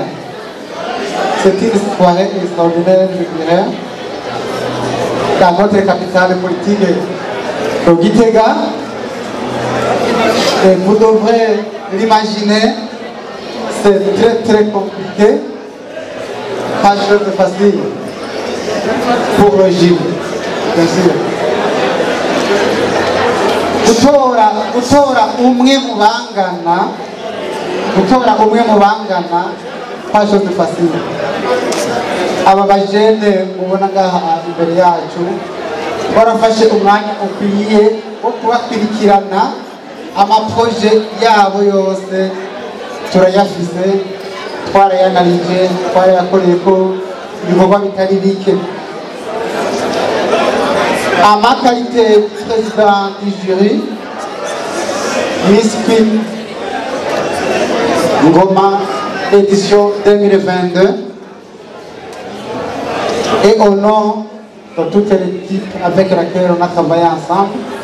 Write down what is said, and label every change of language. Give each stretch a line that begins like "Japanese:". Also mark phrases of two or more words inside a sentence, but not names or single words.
French: C'est une soirée extraordinaire, je dirais, dans notre capitale politique de Gitega. Et vous devrez l'imaginer, c'est très très compliqué, pas chose facile pour le Gilles, bien sûr.
Rundi: gutora umwe mu bangana
French: pas chose facile.
Rundi: Aba bajene mubona ngaha imbere yacu barafashe umwanya ukwiye wo kubakurikirana amaproje yabo yose turayafise, twarayanalije, twarayakoreyeko ibikorwa bitari bike.
French: À ma qualité de président du jury, Miss Queen Ngoma édition 2022, et au nom de toute l'équipe avec laquelle on a travaillé ensemble,